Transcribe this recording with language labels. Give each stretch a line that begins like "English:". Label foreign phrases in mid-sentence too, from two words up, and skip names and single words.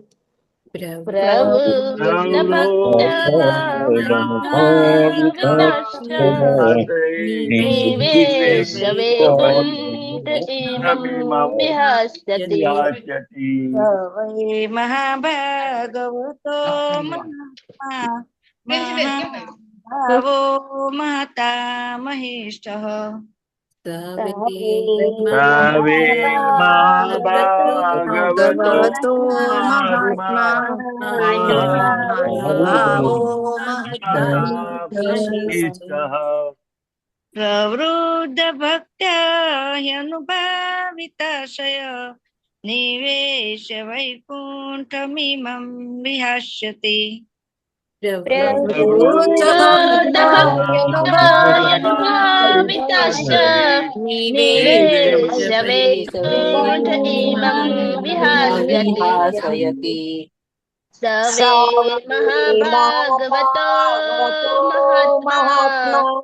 Sanskrit: निवेश वैकुण्ठ इमं विहास्यति सवे महाभागवतो महात्मा महानुभावो महतामहिष्ठः તવે તવે મહાભાગવતો મહાભાગવતો महात्मानुभावो प्रवृद्ध भक्त्यनुभाविताशय निवेश वैकुण्ठमिमं विहास्यति प्रवृद्धभक्त्यनुभाविताश्च निवेश वैकुण्ठ इमं विहास्यति सवे महाभागवतो महात्मा